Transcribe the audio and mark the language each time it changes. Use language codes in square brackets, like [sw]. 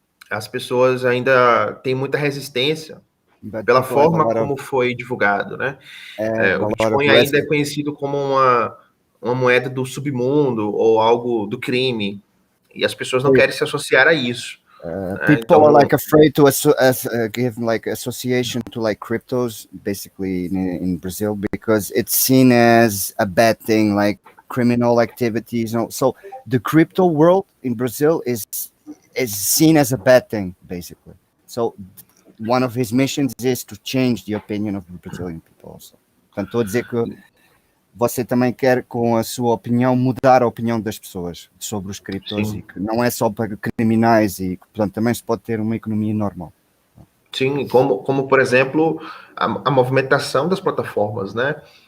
[pt] As pessoas ainda têm muita resistência pela forma como foi divulgado, né? O Bitcoin ainda é conhecido como uma moeda do submundo ou algo do crime, e as pessoas não querem se associar a isso. [en] People are like afraid to give like association to like cryptos, basically in Brazil, because it's seen as a bad thing, like criminal activities. So the crypto world in Brazil is seen as a bad thing, basically. So one of his missions is to change the opinion of the Brazilian people also. [pt] Portanto, estou a dizer que você também quer, com a sua opinião, mudar a opinião das pessoas sobre os criptos. Sim. E que não é só para criminais e que, portanto, também se pode ter uma economia normal. Sim, como por exemplo, a movimentação das plataformas, né?